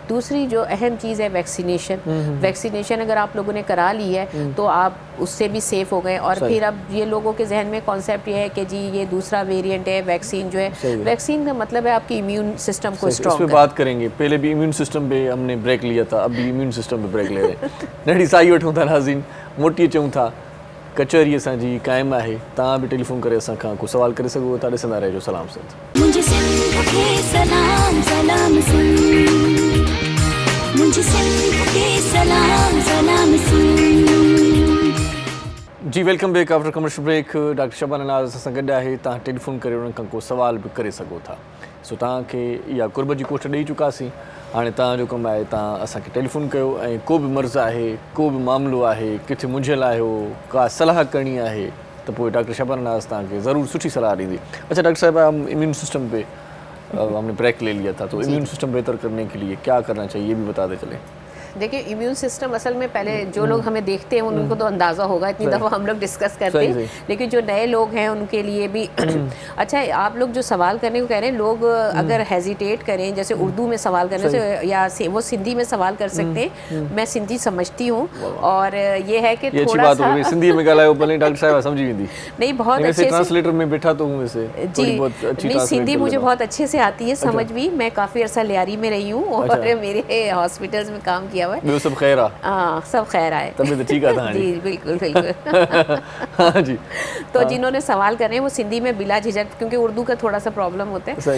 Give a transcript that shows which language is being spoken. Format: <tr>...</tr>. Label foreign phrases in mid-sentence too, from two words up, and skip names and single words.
<ur>دوسری جو اہم چیز ہے ویکسینیشن اگر آپ لوگوں نے کرا لی ہے تو آپ اس سے بھی سیف ہو گئے. اور پھر اب یہ لوگوں کے ذہن میں کانسیپٹ یہ ہے کہ جی یہ دوسرا ویریئنٹ ہے، ویکسین جو ہے، ویکسین کا مطلب ہے آپ کی</ur> <en>immune system</en> <ur>کو سٹرانگ کرنا. بات کریں گے، پہلے بھی</ur> <en>immune system</en> <ur>پہ ہم نے بریک لیا تھا، اب بھی</ur> <en>immune system</en> <ur>پہ بریک لے رہے ہیں.</ur> <sd>नड़ी साई वठूं था नाज़रीन, मोटी चऊं था कचहरी असांजी क़ाइमु आहे, तव्हां बि टेलीफोन करे असां खां को सवाल करे सघो था, ॾिसंदा रहिजो सलाम सिंध।</sd> <ur>مجھے سندھ کے سلام سلام سندھ، مجھے سندھ کے سلام سلام سندھ.</ur> <en>ji, welcome back after commercial break.</en> <sd>डॉक्टर शबाना नाज़ असां गॾु आहे, तव्हां टेलीफोन करे उन्हनि खां को सवाल बि करे सघो था। सो तव्हांखे इहा कुर्ब जी कोठ ॾेई चुकासीं, हाणे तव्हांजो कमु आहे तव्हां असांखे टेलीफोन कयो, ऐं को बि मर्ज़ आहे, को बि मामिलो आहे, किथे मुंझियल आहियो, का सलाह करणी आहे तो पोइ डॉक्टर शबाना नाज़ तव्हांखे ज़रूर सुठी सलाह ॾींदी।</sd> <ur>اچھا ڈاکٹر صاحب، ہم</ur> <en>immune system</en> <ur>پہ ہم نے بریک لے لیا تھا، تو</ur> <en>immune system</en> <ur>بہتر کرنے کے لیے کیا کرنا چاہیے یہ بھی بتاتے چلیں. دیکھیے</ur> <en>immune system</en> <ur>اصل میں پہلے جو لوگ ہمیں دیکھتے ہیں ان کو تو اندازہ ہوگا، اتنی دفعہ ہم لوگ ڈسکس کرتے ہیں، لیکن جو نئے لوگ ہیں ان کے لیے بھی اچھا آپ لوگ جو سوال کرنے کو کہہ رہے ہیں، لوگ اگر ہیزیٹیٹ کریں جیسے اردو میں سوال کرنے سے یا وہ سندھی میں سوال کر سکتے ہیں، میں سندھی سمجھتی ہوں اور یہ ہے کہ تھوڑا سا</ur> <sd>सिंधी में ॻाल्हायो भले डॉक्टर साहब समझी वेंदी।</sd> <ur>نہیں بہت اچھے سے ٹرانسلیٹر میں بیٹھا تو ہوں ویسے جی، نہیں سندھی مجھے بہت اچھے سے آتی ہے، سمجھ بھی، میں کافی عرصہ لیاری میں رہی ہوں اور میرے ہاسپٹلز میں کام کیا ہوا ہے.</ur> <sd>सब खैर हाँ सब खैर आए,</sd> <ur>طبیعت ٹھیک ہے جی بالکل بالکل ہاں جی. تو جنہوں نے سوال کر رہے ہیں وہ سندھی میں بلا جھجک، کیونکہ اردو کا تھوڑا سا پرابلم ہوتا ہے.</ur>